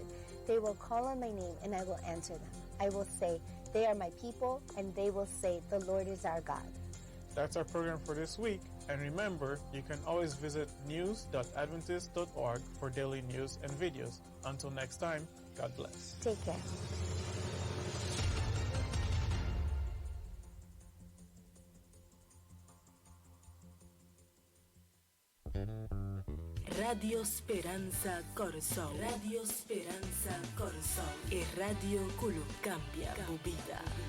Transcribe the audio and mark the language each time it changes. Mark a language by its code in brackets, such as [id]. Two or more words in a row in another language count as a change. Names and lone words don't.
[en] They will call on my name and I will answer them. I will say, they are my people, and they will say, the Lord is our God." That's our program for this week. And remember, you can always visit news.adventist.org for daily news and videos. Until next time, God bless. Take care. Radio Speranza Corsol. Radio Speranza Corsol. [es] E radio Kulu cambia vida.